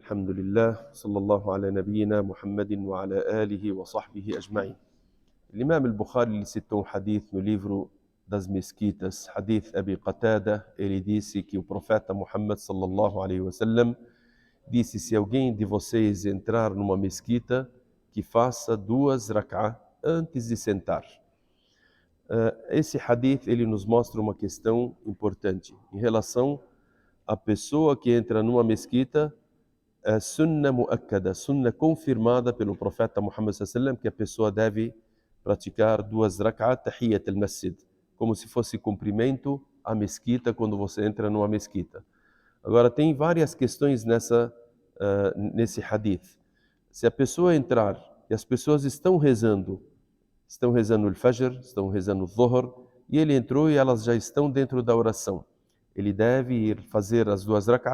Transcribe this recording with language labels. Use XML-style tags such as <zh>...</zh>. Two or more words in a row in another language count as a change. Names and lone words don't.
<ar>والحمد لله صلى الله على نبينا محمد وعلى آله وصحبه أجمعين. الإمام البخاري</ar> <pt>ele citou um hadith no livro das Mesquitas,</pt> <ar>حديث أبي قتادة.</ar> <pt>Ele disse que o profeta Muhammad</pt> <ar>صلى الله عليه وسلم</ar> <pt>disse: se alguém de vocês entrar numa mesquita, que faça 2 rak'ah antes de sentar. Esse hadith ele nos mostra uma questão importante em relação à pessoa que entra numa mesquita.</pt> <ar>سنة مؤكدة,</ar> <pt>sunna confirmada pelo profeta Muhammad</pt> <ar>صلى الله عليه وسلم,</ar> <pt>que a pessoa deve praticar 2</pt> <ar>ركعات تحية المسجد,</ar> <pt>como se fosse cumprimento à mesquita quando você entra numa mesquita. Agora tem várias questões nesse hadith. Se a pessoa entrar e as pessoas estão rezando o Fajr, estão rezando o Dhuhr, e ele entrou e elas já estão dentro da oração, ele deve ir fazer as 2 rak'ah?</pt>